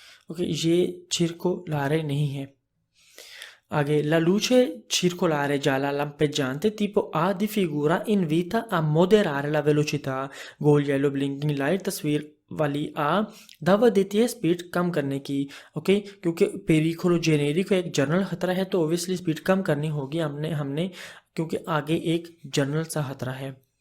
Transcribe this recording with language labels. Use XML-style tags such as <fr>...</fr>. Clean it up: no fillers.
<hi>Okay, ये circolare नहीं है।</hi> <it>आगे, la luce circolare gialla lampeggiante tipo A di figura invita a moderare la velocità।</it> <hi>Goal yellow blinking light तस्वीर वाली आ दावत देती है स्पीड कम करने की। ओके, क्योंकि पेरिकुलो जेनेरिको एक जनरल खतरा है तो ओबियसली स्पीड कम करनी होगी हमने क्योंकि आगे एक जनरल सा खतरा है।</hi>